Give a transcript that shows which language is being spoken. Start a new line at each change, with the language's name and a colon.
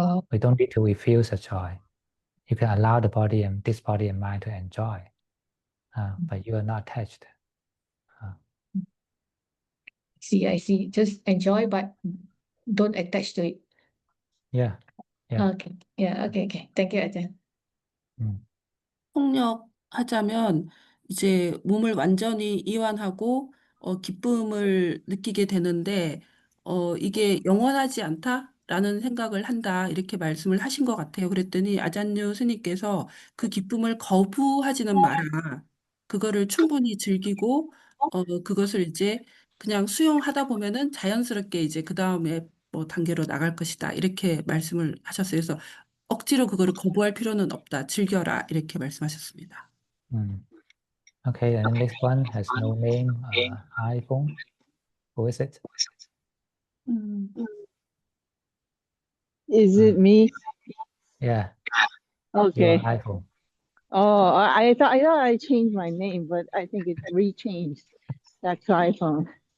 English: We don't need to refuse the joy. You can allow this body and mind to enjoy, but you are not attached. I see. Just enjoy, but don't attach to it. Yeah. Yeah. Okay. Yeah. Okay. Thank you, Ajahn.
Korean: 폭력하자면 이제 몸을 완전히 이완하고 기쁨을 느끼게 되는데 이게 영원하지 않다라는 생각을 한다 이렇게 말씀을 하신 것 같아요. 그랬더니 아잔류 스님께서 그 기쁨을 거부하지는 마라. 그거를 충분히 즐기고 그것을 이제 그냥 수용하다 보면은 자연스럽게 이제 그 다음에 뭐 단계로 나갈 것이다 이렇게 말씀을 하셨어요. 그래서 억지로 그거를 거부할 필요는 없다. 즐겨라. 이렇게 말씀하셨습니다.
English: Okay, and the next one has no name. iPhone. Who is it? Is it me? Yeah, your Okay. iPhone. Oh, I thought I changed my name, but I think it's re-changed back to iPhone.